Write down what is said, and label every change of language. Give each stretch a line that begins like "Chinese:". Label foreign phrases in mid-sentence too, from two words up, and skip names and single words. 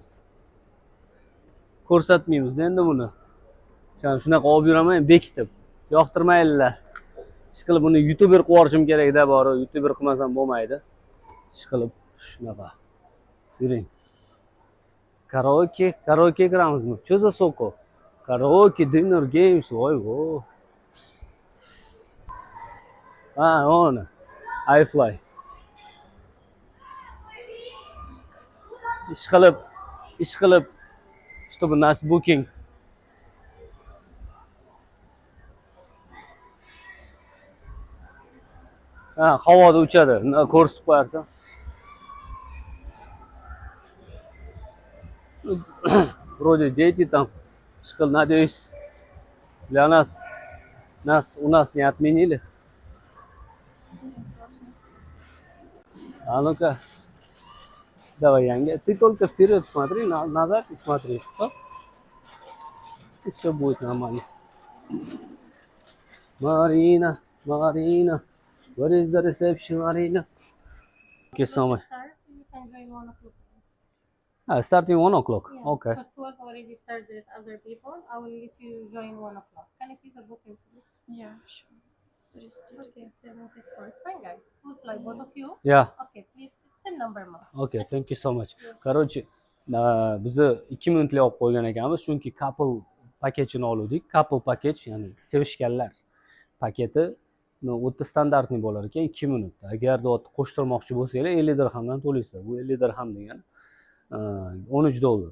Uzbek: Ko'rsatmaymiz endi buni. Shunaqa olib yuraman bekitib. Yoqtirmaydilar. Ishqilib buni youtuber qilib yuborishim kerak-da, bori. Youtuber qilmasam bo'lmaydi. Ishqilib shunaqa. Yuring. Karaoke kiramizmi?
Russian: Что за соко?
English: Karaoke, dinner games,
Uzbek: voy-vo. Ha, ona. iFly. Ishqilib,
Russian: чтобы нас booking.
Uzbek: Ha, havoda uchadi. Ko'rsatib qo'yarsan.
Russian: Вроде дети там. Ishqil, надеюсь, для у нас не отменили. А ну-ка. Давай, Янга. Ты только вперед смотри, назад и смотри. Оп. И все будет нормально.
English: Marina. Where is the reception, Marina? Okay, so much. You can join 1 o'clock. Starting 1 o'clock. Yeah, Okay. because 12 already started with other people. I will let you join 1 o'clock. Can I see the booking, please? Yeah, sure. Okay, 764. It's fine, guys. We'll fly, both of you. Yeah. Okay, please. Same number, ma. Okay, thank you so much.
Uzbek: Короче, bizni 2 minutli olib qo'ygan ekanmiz, chunki couple paketini oldik. Couple paket, ya'ni sevishganlar paketi o'ta standartniy bo'lar ekan, 2 minut. Agarda qo'shtirmoqchi bo'lsanglar 50 dirhamdan to'laysizlar. Bu 50 dirham degani $13.